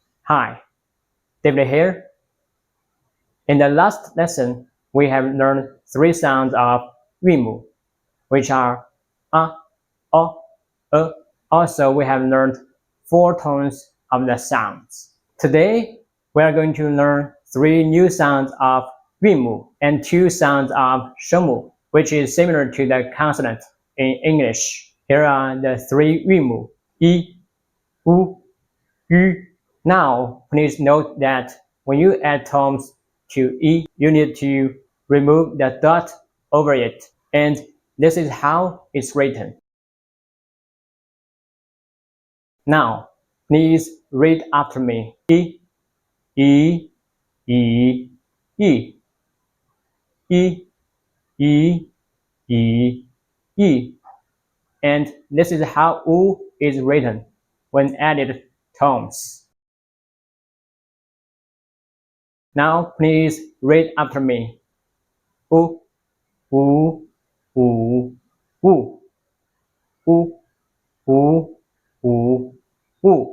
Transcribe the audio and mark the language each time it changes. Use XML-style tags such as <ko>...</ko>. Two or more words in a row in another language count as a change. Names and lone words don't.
<en>Hi, David here. In the last lesson, we have learned three sounds of 韵母, which are a, o, e. Also, we have learned four tones of the sounds. Today, we are going to learn three new sounds of 韵母 and two sounds of 声母, which is similar to the consonant in English. Here are the three 韵母, i, u, yu. Now, please note that when you add tones to e, you need to remove the dot over it, and this is how it's written. Now, please read after me. E, e, e, e, e, e, e, e. And this is how u is written when added tones. Now, please read after me. U, u, u, u, u, u, u, u.</en>